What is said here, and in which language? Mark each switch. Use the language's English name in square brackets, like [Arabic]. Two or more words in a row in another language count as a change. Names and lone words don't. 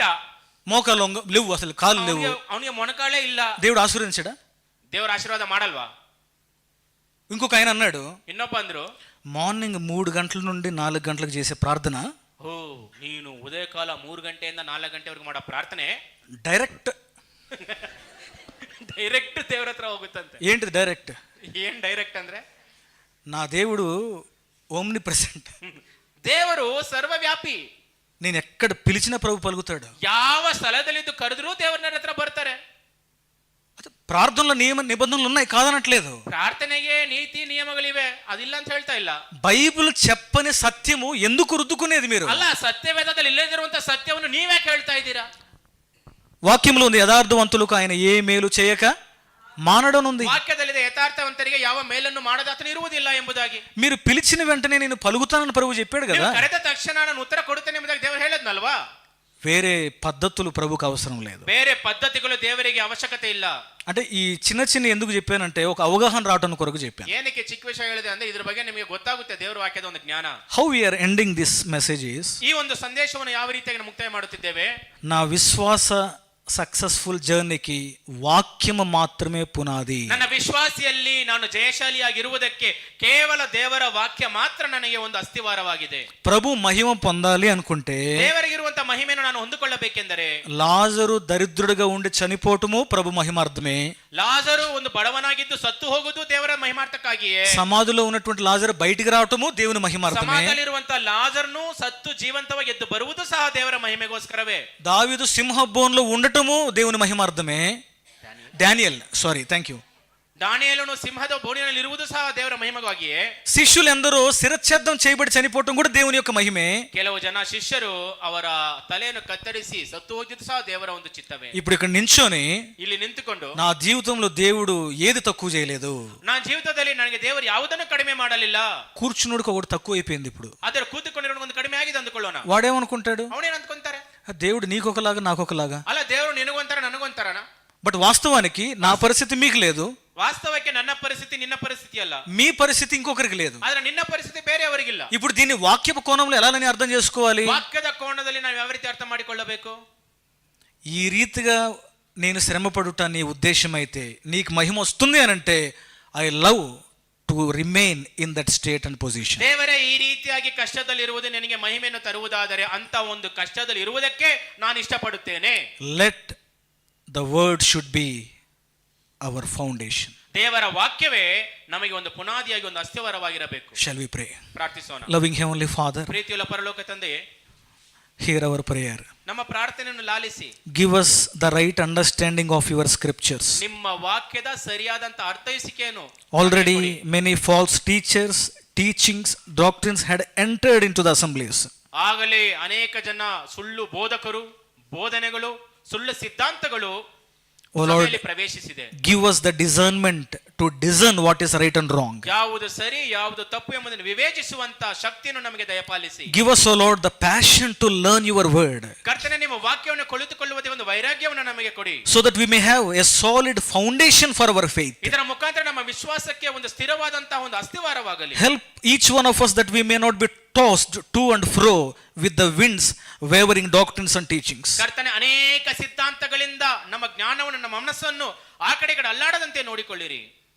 [Telugu] మోకాళ్ళు లేవు, అసలు కాళ్ళు లేవు, [Kannada] ಅವನಿಗೆ ಮೊಣಕಾಲೇ ಇಲ್ಲ. [Telugu] దేవుడు ఆశీర్వదించాడా? [Kannada] ದೇವರ ಆಶೀರ್ವಾದ ಮಾಡಲ್ವಾ? [Telugu] ఇంకొక ఆయన అన్నాడు, [Kannada] ಇನ್ನೊಬ್ಬ ಅಂದ್ರು, [Telugu] మార్నింగ్ 3 గంటల నుండి 4 గంటలకు చేసే ప్రార్థన, [Kannada] ಓ ನೀನು ಉದಯಕಾಲ 3 ಗಂಟೆಯಿಂದ 4 ಗಂಟೆವರೆಗೂ ಮಾಡೋ ಪ್ರಾರ್ಥನೆ [Telugu] డైరెక్ట్ [Kannada] ದೇವರ ಹತ್ರ ಹೋಗುತ್ತಂತೆ. [Telugu] ఏంటిది డైరెక్ట్? [Kannada] ಏನ್ ಡೈರೆಕ್ಟ್ ಅಂದ್ರೆ, [Telugu] నా దేవుడు ఓమ్ని ప్రెసెంట్, [Kannada] ದೇವರು ಸರ್ವವ್ಯಾಪಿ. [Telugu] నేను ఎక్కడ పిలిచిన ప్రభు పలుకుతాడు. [Kannada] ಯಾವ ಸ್ಥಳದಲ್ಲಿದ್ದು ಕರೆದ್ರೂ ದೇವರ ನನ್ನ ಹತ್ರ ಬರ್ತಾರೆ. [Telugu] ప్రార్థనలో నియమ నిబంధనలు ఉన్నాయి, కాదనట్లేదు. [Kannada] ಪ್ರಾರ್ಥನೆಗೆ ನೀತಿ ನಿಯಮಗಳಿವೆ, ಅದಿಲ್ಲ ಅಂತ ಹೇಳ್ತಾ ಇಲ್ಲ. [Telugu] బైబిల్ చెప్పని సత్యము ఎందుకు రుద్దుకునేది మీరు? [Kannada] ಅಲ್ಲ, ಸತ್ಯವೇದದಲ್ಲಿ ಇಲ್ಲದಿರುವಂತ ಸತ್ಯವನ್ನು ನೀವೇ ಹೇಳ್ತಾ ಇದ್ದೀರಾ? [Telugu] వాక్యంలో ఉంది, యథార్థవంతులకు ఆయన ఏ మేలు చేయక మానడం ఉంది. [Kannada] ವಾಕ್ಯದಲ್ಲಿದೆ, ಯಥಾರ್ಥವಂತರಿಗೆ ಯಾವ ಮೇಲನ್ನು ಮಾಡದಾತನು ಇರುವುದಿಲ್ಲ ಎಂಬುದಾಗಿ. [Telugu] మీరు పిలిచిన వెంటనే నేను పలుకుతానని ప్రభు చెప్పాడు కదా. [Kannada] ಕರೆದ ತಕ್ಷಣ ನಾನು ಉತ್ತರ ಕೊಡುತ್ತೇನೆ ಎಂಬುದಾಗಿ ದೇವರು ಹೇಳಿದ್ನಲ್ವಾ? [Telugu] వేరే పద్ధతులు ప్రభుకు అవసరం లేదు, [Kannada] ಬೇರೆ ಪದ್ಧತಿಗಳು ದೇವರಿಗೆ ಅವಶ್ಯಕತೆ ಇಲ್ಲ. [Telugu] అంటే ఈ చిన్న చిన్న ఎందుకు చెప్పానంటే ఒక అవగాహన రావడం కొరకు చెప్పాను. [Kannada] ಏನಕ್ಕೆ ಚಿಕ್ಕ ವಿಷಯ ಹೇಳಿದೆ ಅಂದ್ರೆ ಇದ್ರ ಬಗ್ಗೆ ನಿಮಗೆ ಗೊತ್ತಾಗುತ್ತೆ ದೇವರ ವಾಕ್ಯದ ಒಂದು ಜ್ಞಾನ. [English] How we are ending this message is, [Kannada] ಈ ಒಂದು ಸಂದೇಶವನ್ನು ಯಾವ ರೀತಿಯಾಗಿ ನಾವು ಮುಕ್ತಾಯ ಮಾಡುತ್ತಿದ್ದೇವೆ? [Telugu] నా విశ్వాస [English] successful journey [Telugu] వాక్యము మాత్రమే పునాది. [Kannada] ನನ್ನ ವಿಶ್ವಾಸಿಯಲ್ಲಿ ನಾನು ಜಯಶಾಲಿಯಾಗಿರುವುದಕ್ಕೆ ಕೇವಲ ದೇವರ ವಾಕ್ಯ ಮಾತ್ರ ನನಗೆ ಒಂದು ಅಸ್ತಿವಾರವಾಗಿದೆ. [Telugu] ప్రభు మహిమ పొందాలి అనుకుంటే, [Kannada] ದೇವರಿಗಿರುವಂತ ಮಹಿಮೆಯನ್ನು ನಾನು ಹೊಂದಿಕೊಳ್ಳಬೇಕೆಂದರೆ, [Telugu] లాజరు దరిద్రుడిగా ఉండి చనిపోవటము ప్రభు మహిమార్థమే. [Kannada] ಲಾಜರು ಒಂದು ಬಡವನಾಗಿದ್ದು ಸತ್ತು ಹೋಗುವುದು ದೇವರ ಮಹಿಮಾರ್ಥಕ್ಕಾಗಿಯೇ. [Telugu] సమాధిలో ఉన్నటువంటి లాజరు బయటికి రావటము దేవుని మహిమార్థమే. [Kannada] ಸಮಾಧಿಯಲ್ಲಿರುವಂತ ಲಾಜರ್ನು ಸತ್ತು ಜೀವಂತವಾಗಿ ಎದ್ದು ಬರುವುದು ಸಹ ದೇವರ ಮಹಿಮೆಗೋಸ್ಕರವೇ. [Telugu] దావీదు సింహబోన్లో ఉండటము దేవుని మహిమార్థమే. [English] Daniel thank you. [Kannada] ದಾನಿಯೇಲನು ಸಿಂಹದ ಬೋನಿನಲ್ಲಿ ಇರುವುದು ಸಹ ದೇವರ ಮಹಿಮೆಗಾಗಿಯೇ. [Telugu] శిష్యులందరూ శిరచ్ఛేదం చేయబడి చనిపోవటం కూడా దేవుని యొక్క మహిమే. [Kannada] ಕೆಲವು ಜನ ಶಿಷ್ಯರು ಅವರ ತಲೆಯನ್ನು ಕತ್ತರಿಸಿ ಸತ್ತು ಹೋಗಿದ್ದು ಸಹ ದೇವರ ಒಂದು ಚಿತ್ತವೇ. [Telugu] ఇప్పుడు ఇక్కడ నించొని [Kannada] ಇಲ್ಲಿ ನಿಂತುಕೊಂಡು, [Telugu] నా జీవితంలో దేవుడు ఏది తక్కువ చేయలేదు, [Kannada] ನನ್ನ ಜೀವಿತದಲ್ಲಿ ನನಗೆ ದೇವರು ಯಾವುದನ್ನು ಕಡಿಮೆ ಮಾಡಲಿಲ್ಲ, [Telugu] కూర్చున్నోడికి ఒకటి తక్కువ అయిపోయింది. ఇప్పుడు [Kannada] ಅದರ ಕೂತುಕೊಂಡಿರೋ ಒಂದು ಕಡಿಮೆ ಆಗಿದೆ ಅಂದುಕೊಳ್ಳೋಣ. [Telugu] వాడేమనుకుంటాడు? [Kannada] ಅವನೇನ್ ಅಂದ್ಕೊಂತಾರೆ? [Telugu] దేవుడు నీకొకలాగా నాకొకలాగా. [Kannada] ಅಲ್ಲ, ದೇವರು ನಿನಗೊಂತರ ನನಗೊಂತರನ. [Telugu] బట్ వాస్తవానికి నా పరిస్థితి మీకు లేదు, [Kannada] ವಾಸ್ತವಕ್ಕೆ ನನ್ನ ಪರಿಸ್ಥಿತಿ ನಿನ್ನ ಪರಿಸ್ಥಿತಿ ಅಲ್ಲ, [Telugu] మీ పరిస్థితి ఇంకొకరికి లేదు. [Kannada] ಆದ್ರೆ ನಿನ್ನ ಪರಿಸ್ಥಿತಿ ಬೇರೆಯವರಿಗಿಲ್ಲ. [Telugu] ఇప్పుడు దీన్ని వాక్యపు కోణంలో ఎలా అర్థం చేసుకోవాలి? [Kannada] ವಾಕ್ಯದ ಕೋಣದಲ್ಲಿ ನಾವು ಯಾವ ರೀತಿ ಅರ್ಥ ಮಾಡಿಕೊಳ್ಳಬೇಕು? [Telugu] ఈ రీతిగా నేను శ్రమపడుట నీ ఉద్దేశం అయితే, నీకు మహిమ వస్తుంది అని అంటే, [English] I love to remain in that state and position. [Kannada] ದೇವರೇ ಈ ರೀತಿಯಾಗಿ ಕಷ್ಟದಲ್ಲಿರುವುದು ನನಗೆ ಮಹಿಮೆಯನ್ನು ತರುವುದಾದರೆ ಅಂತ ಒಂದು ಕಷ್ಟದಲ್ಲಿ ಇರುವುದಕ್ಕೆ ನಾನು ಇಷ್ಟಪಡುತ್ತೇನೆ. [English] Let the word should be our foundation. [Kannada] ದೇವರ ವಾಕ್ಯವೇ ನಮಗೆ ಒಂದು ಪುನಾದಿಯಾಗಿ ಒಂದು ಅಸ್ಥಿವಾರವಾಗಿರಬೇಕು. [English] Shall we pray? [Kannada] ಪ್ರಾರ್ಥಿಸೋಣ. [English] Loving Heavenly Father, [Kannada] ಪ್ರೀತಿಯುಳ್ಳ ಪರಲೋಕ ತಂದೆಯೇ, [English] hear our prayer. [Kannada] ನಮ್ಮ ಪ್ರಾರ್ಥನೆಯನ್ನು ಲಾಲಿಸಿ [English] Give us the right understanding of your scriptures. [Kannada] ನಿಮ್ಮ ವಾಕ್ಯದ ಸರಿಯಾದಂತ ಅರ್ಥೈಸಿಕೆಯನ್ನು. [English] Already many false teachings, doctrines had entered into the assemblies. [Kannada] ಆಗಲೇ ಅನೇಕ ಜನ ಸುಳ್ಳು ಬೋಧಕರು, ಬೋಧನೆಗಳು, ಸುಳ್ಳು ಸಿದ್ಧಾಂತಗಳು ಪ್ರವೇಶಿಸಿದೆ. [English] Give us the discernment to discern what is right and wrong. [Kannada] ಯಾವುದು ಸರಿ ಯಾವುದು ತಪ್ಪು ಎಂಬುದನ್ನು ವಿವೇಚಿಸುವಂತ ಶಕ್ತಿಯನ್ನು ನಮಗೆ ದಯಪಾಲಿಸಿ. [English] Give us, O Lord, the passion to learn your word. [Kannada] ಕರ್ತನೇ, ನಿಮ್ಮ ವಾಕ್ಯವನ್ನು ಕುಳಿತುಕೊಳ್ಳುವುದೇ ಒಂದು ವೈರಾಗ್ಯವನ್ನು ನಮಗೆ ಕೊಡಿ. [English] So that we may have a solid foundation for our faith. [Kannada] ಇದರ ಮುಖಾಂತರ ನಮ್ಮ ವಿಶ್ವಾಸಕ್ಕೆ ಒಂದು ಸ್ಥಿರವಾದಂತಹ ಒಂದು ಅಸ್ಥಿವಾರವಾಗಲಿ. [English] Help each one of us that we may not be tossed to and fro with the winds, wavering doctrines and teachings. [Kannada] ಕರ್ತನೇ, ಅನೇಕ ಸಿದ್ಧಾಂತಗಳಿಂದ ನಮ್ಮ ಜ್ಞಾನವನ್ನು, ನಮ್ಮ ಮನಸ್ಸನ್ನು ಆ ಕಡೆ ಈ ಕಡೆ ಅಲ್ಲಾಡದಂತೆ ನೋಡಿಕೊಳ್ಳಿರಿ.